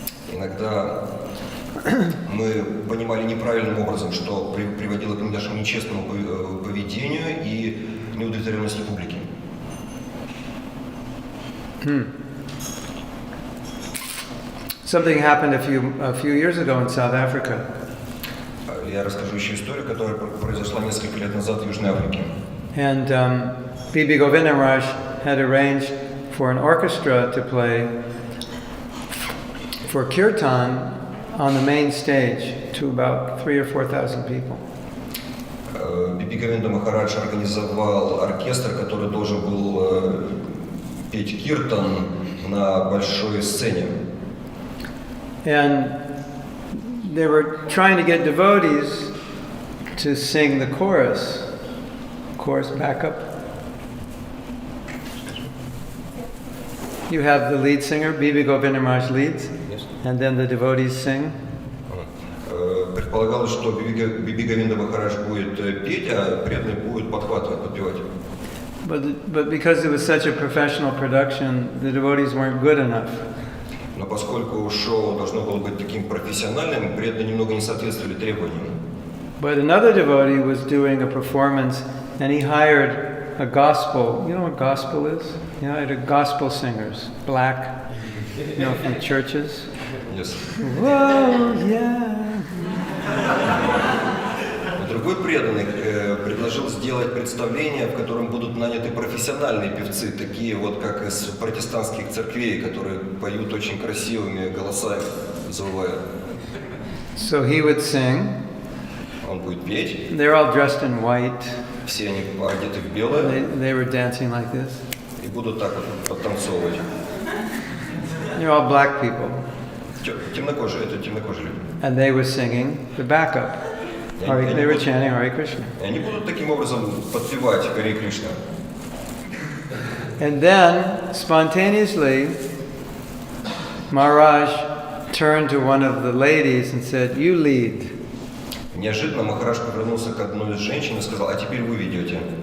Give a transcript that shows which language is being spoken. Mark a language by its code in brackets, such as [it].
[ru] Иногда мы понимали неправильным образом, что приводило к нашему нечестному поведению и неудовлетворенности публики. [en] Something happened a few years ago in South Africa. [ru] Я расскажу еще историю, которая произошла несколько лет назад в Южной Африке. [en] And Bibi Govinda Maharaj had arranged for an orchestra to play for kirtan on the main stage to about 3,000 or 4,000 people. [ru] Биби Говинда Махарадж организовал оркестр, который должен был петь киртан на большой сцене. [en] And they were trying to get devotees to sing the chorus. Chorus backup. You have the lead singer, Bibi Govinda Maharaj leads, Yes. and then the devotees sing. [ru] Предполагалось, что Биби Говинда Махарадж будет петь, а преданные будут подхватывать, подпевать. [en] But because it was such a professional production, the devotees weren't good enough. [ru] Но поскольку шоу должно было быть таким профессиональным, преданные немного не соответствовали требованиям. [en] But another devotee was doing a performance, and he hired a gospel. You know what gospel is? He hired gospel singers, black, from churches. Yes. Whoa, yeah. [ru] Другой преданный предложил сделать представление, в котором будут наняты профессиональные певцы, такие вот как из протестантских церквей, которые поют очень красивыми голосами, завывая. [en] So he would sing. [ru] Он будет петь. [en] They're all dressed in white. [ru] Все они одеты в белое. [en] They were dancing like this. [ru] И будут так вот подтанцовывать. [en] They're all black people. [ru] Темнокожие, это темнокожие люди. [en] And they were singing the backup. They were chanting Hare Krishna. [ru] И они будут таким образом подпевать Харе Кришна. [en] And then, spontaneously, Maharaj turned to one of the ladies and said, "You lead." [ru] Неожиданно Махарадж повернулся к одной из женщин и сказал: а теперь вы ведете.